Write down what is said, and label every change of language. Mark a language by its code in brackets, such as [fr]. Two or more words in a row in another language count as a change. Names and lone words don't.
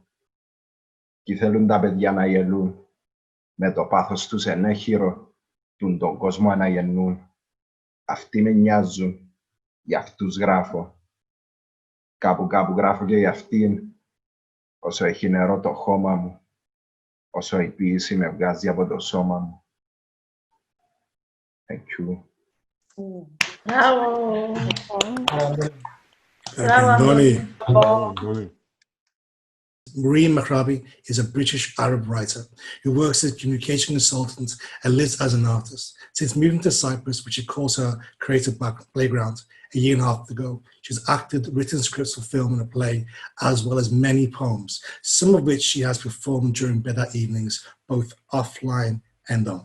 [el] Κι θέλουν τα παιδιά να γελούν, με το πάθος τους ενέχειρο, τον κόσμο αναγεννούν. Αυτοί με νοιάζουν, για αυτούς γράφω. Κάπου γράφω και για αυτήν, όσο έχει νερό το χώμα μου, όσο η ποίηση με βγάζει από το σώμα μου. [en] Thank you. [el] Μπράβο! Αντώνη. [en] Maureen McRae is a British Arab writer who works as a communication consultant and lives as an artist. Since moving to Cyprus, which she calls her creative playground, a year and a half ago, she's acted, written scripts for film and a play, as well as many poems, some of which she has performed during PeTa evenings, both offline and on.